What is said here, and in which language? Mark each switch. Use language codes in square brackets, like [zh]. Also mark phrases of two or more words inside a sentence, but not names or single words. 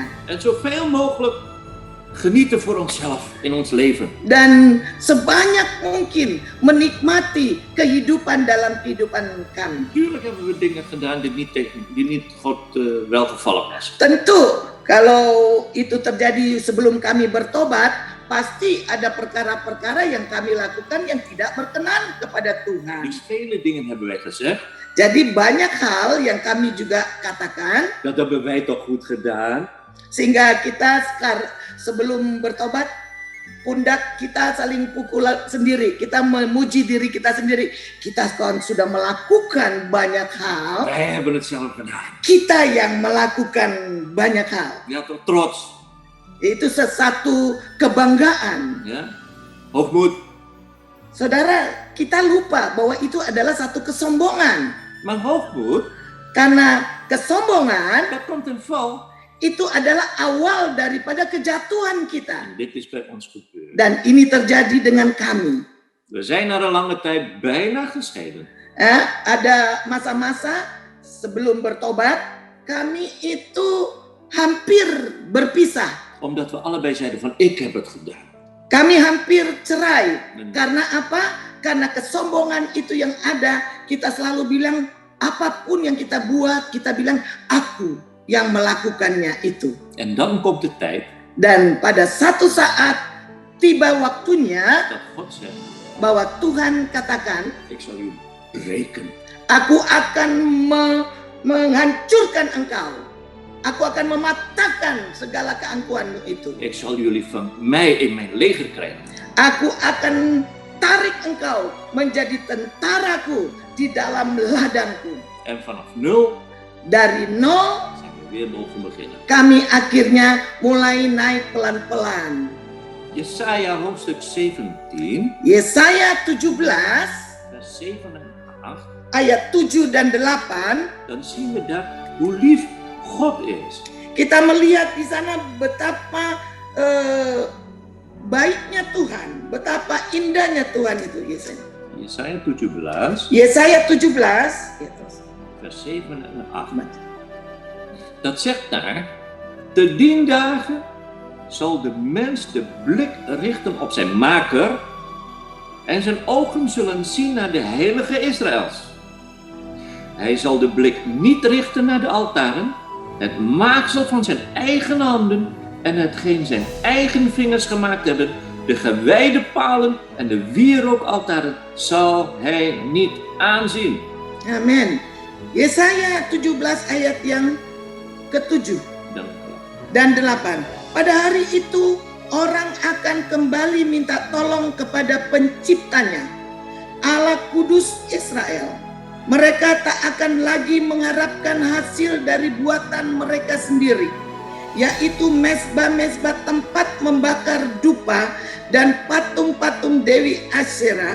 [nl] En zoveel mogelijk genieten voor onszelf in ons leven. [id] Dan sebanyak mungkin menikmati kehidupan dalam kehidupan kami. [nl] Tuurlijk hebben we dingen gedaan die niet God welgevallen was. [id] Tentu kalau itu terjadi sebelum kami bertobat, pasti ada perkara-perkara yang kami lakukan yang tidak berkenan kepada Tuhan. [nl] Dus vele dingen hebben wij gezegd. [id] Jadi banyak hal yang kami juga katakan, [nl] Dat hebben wij toch goed gedaan. [id] sehingga kita sebelum bertobat, pundak kita saling pukul sendiri. Kita memuji diri kita sendiri. Kita kan sudah melakukan banyak hal. [nl] Wij hebben het zelf gedaan. [id] Kita yang melakukan banyak hal. [nl] Ja, toch trots. [id] Itu sesuatu kebanggaan. [nl] Ja? Hoogmoed. [id] Saudara, kita lupa bahwa itu adalah satu kesombongan. [nl] Maar hoogmoed, [id] Karena kesombongan [nl] dat komt ten val. [id] itu adalah awal daripada kejatuhan kita. [nl] En dit is bij ons gebeurd. [id] Dan ini terjadi dengan kami. [nl] We zijn na een lange tijd bijna gescheiden. [id] Ada masa-masa sebelum bertobat, kami itu hampir berpisah. [nl] Omdat we allebei zeiden van ik heb het gedaan. [id] Kami hampir cerai. Karena apa? Karena kesombongan itu yang ada. Kita selalu bilang, apapun yang kita buat, kita bilang, aku yang melakukannya itu. [nl] En dan komt de tijd [id] Dan pada satu saat tiba waktunya [nl] dat God zegt, [id] bahwa Tuhan katakan, [nl] ik zal u breken. [id] aku akan menghancurkan engkau. Aku akan mematahkan segala keangkuhanmu itu. [nl] Ik zal jullie van mij in mijn leger krijgen. [id] Aku akan tarik engkau menjadi tentaraku di dalam ladangku. [nl] En vanaf 0 [id] Dari 0 [nl] zijn we weer mogen beginnen. [id] kami akhirnya mulai naik pelan-pelan. [nl] Jesaja hoofdstuk 17, [id] Yesaya 17 [nl] vers 7 en 8. [id] ayat 7 dan 8, [nl] Dan zien we daar hoe lief God is. [id] kita melihat di sana betapa baiknya Tuhan, betapa indahnya Tuhan itu. [nl] Jesaja 17, [id] Yesaya 17 [nl] vers 7 en 8. Dat zegt daar, te dien dagen zal de mens de blik richten op zijn maker en zijn ogen zullen zien naar de heilige Israëls. Hij zal de blik niet richten naar de altaren, het maaksel van zijn eigen handen en hetgeen zijn eigen vingers gemaakt hebben, De gewijde palen en de wierookaltaren zal hij niet aanzien. [id] Amin. Yesaya 17 ayat yang ke-7 Dan dan 8. Pada hari itu orang akan kembali minta tolong kepada penciptanya, Allah Kudus Israel. Mereka tak akan lagi mengharapkan hasil dari buatan mereka sendiri, yaitu mezbah-mezbah tempat membakar dupa dan patung-patung Dewi Asyera.